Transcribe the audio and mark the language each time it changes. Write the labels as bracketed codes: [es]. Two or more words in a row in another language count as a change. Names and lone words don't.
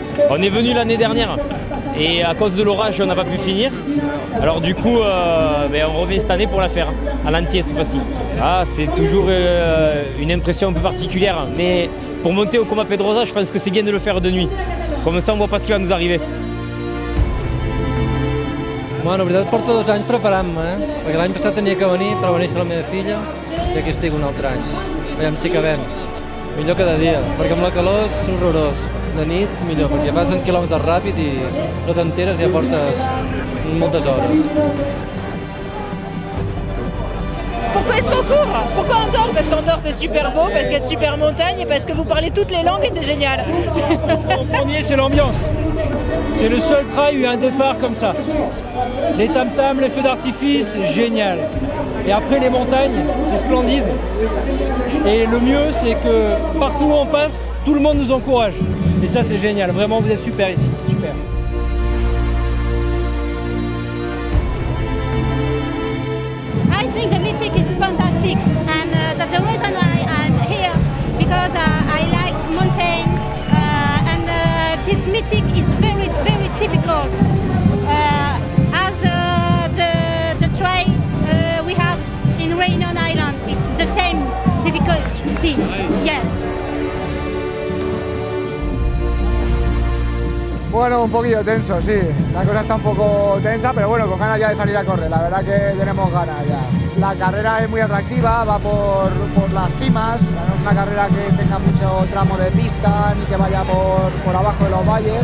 [fr] On est venu l'année dernière et à cause de l'orage, on n'a pas pu finir. Alors du coup, on revient cette année pour la faire, à l'entier cette fois-ci. Ah, c'est toujours une impression un peu particulière, mais pour monter au Coma Pedrosa, je pense que c'est bien de le faire de nuit. Comme ça, on ne voit pas ce qui va nous arriver. [ca] Bueno, la veritat porto 2 anys preparant-me, perquè l'any passat tenia que venir, però va néixer la meva filla i aquí estic un altre any. Veiem si acabem. Millor cada dia, perquè amb la calor és horrorós. De nit millor, perquè fas 100 quilòmetres ràpid i no t'enteres i ja portes moltes hores. [fr] Pourquoi est-ce qu'on court? Pourquoi Andorre? Parce qu'Andorre c'est super beau, parce qu'il y a de super montagnes et parce que vous parlez toutes les langues et c'est génial. En premier, c'est l'ambiance. C'est le seul trail où il y a un départ comme ça. Les tam-tams, les feux d'artifice, c'est génial. Et après les montagnes, c'est splendide. Et le mieux, c'est que partout où on passe, tout le monde nous encourage. Et ça, c'est génial. Vraiment, vous êtes super ici. Super. [en] I think the meeting is fantastic, and that's the reason I'm here, because I like mountain, and this meeting is very, very difficult. As the trail we have in Réunion Island, it's the same difficulty. Yes. [es] Bueno, un poquillo tenso, sí. La cosa está un poco tensa, pero bueno, con ganas ya de salir a correr. La verdad que tenemos ganas ya. La carrera es muy atractiva, va por las cimas. No es una carrera que tenga mucho tramo de pista ni que vaya por abajo de los valles.